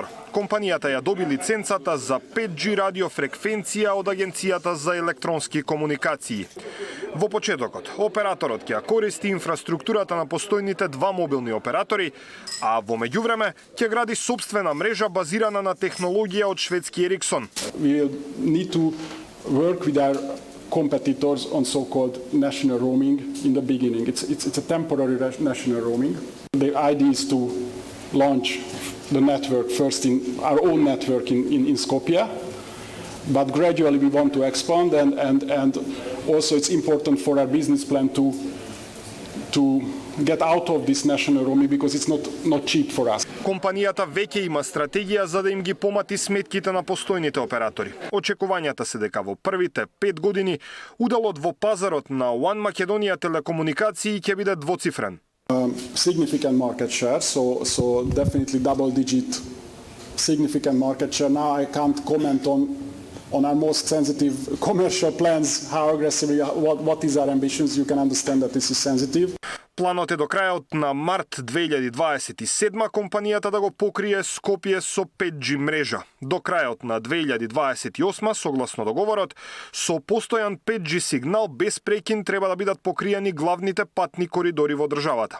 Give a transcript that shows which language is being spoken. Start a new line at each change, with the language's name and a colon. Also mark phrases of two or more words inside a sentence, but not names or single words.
Macedonian: Компанијата ја доби лиценцата за 5G радиофреквенција од Агенцијата за електронски комуникации. Во почетокот, операторот ќе ја користи инфраструктурата на постојните два мобилни оператори, а во меѓувреме ќе гради собствена мрежа базирана на технологија од шведски Ericsson.
English: We will need to work with our competitors on so-called national roaming in the beginning. It's a temporary national roaming. The idea is to launch the network first in our own network in Skopje, but gradually we want to expand and also it's important for our business plan to get out of this national roaming because it's not cheap for us.
Macedonian: Компанијата веќе има стратегија за да им ги помати сметките на постојните оператори. Очекувањата се дека во првите 5 години уделот во пазарот на One Macedonia телекомуникации ќе биде двоцифрен.
English: Significant market share, so definitely double-digit significant market share. Now I can't comment on our most sensitive commercial plans, how aggressively, what is our ambitions. You can understand that this is sensitive.
Macedonian: Планот е до крајот на март 2027 компанијата да го покрие Скопје со 5G мрежа. До крајот на 2028, согласно договорот, со постојан 5G сигнал без прекин треба да бидат покриени главните патни коридори во државата.